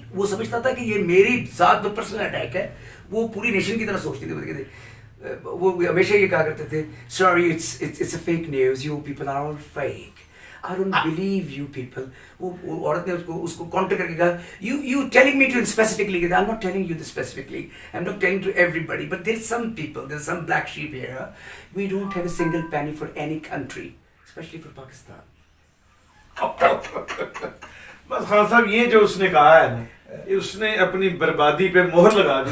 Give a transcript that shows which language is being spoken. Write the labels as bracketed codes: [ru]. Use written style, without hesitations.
[ur] وہ سمجھتا تھا کہ یہ میری ذات میں پرسنل اٹیک ہے. وہ پوری نیشن کی طرح سوچتی تھی. وہ ہمیشہ یہ کہا کرتے تھے [en] Sorry it's a fake news, you people are all fake, I don't believe you people. [ur] وہ عورت نے اس کو کاؤنٹر کر کے کہا [en] you telling me to specifically. I'm not telling you this specifically. I'm not telling to everybody. But there's some people, there's some black sheep here. We don't have a single penny for any country, especially for Pakistan. [ur] بس خان صاحب یہ جو اس نے کہا ہے نا، اس نے اپنی بربادی پہ مہر لگا دی.